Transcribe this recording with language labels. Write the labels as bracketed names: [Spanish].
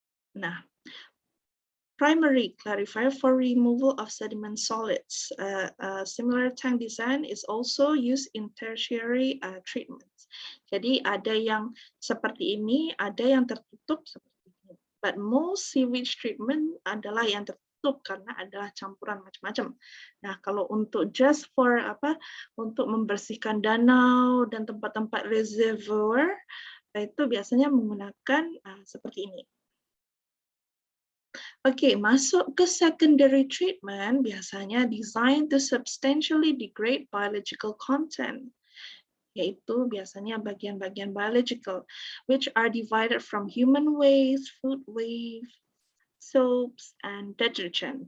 [English] Nah, primary clarifier for removal of sediment solids. Similar tank design is also used in tertiary treatments. [Indonesian] Jadi ada yang seperti ini, ada yang tertutup seperti ini. [English] But most sewage treatment [Indonesian] adalah yang tertutup karena adalah campuran macam-macam. Nah, kalau untuk [English] just for [Indonesian] untuk membersihkan danau dan tempat-tempat reservoir, itu biasanya menggunakan seperti ini. Oke, masuk ke [English] secondary treatment [Indonesian] biasanya [English] designed to substantially degrade biological content, [Indonesian] yaitu biasanya bagian-bagian [English] biological, which are divided from human waste, food waste, soaps, and detergent.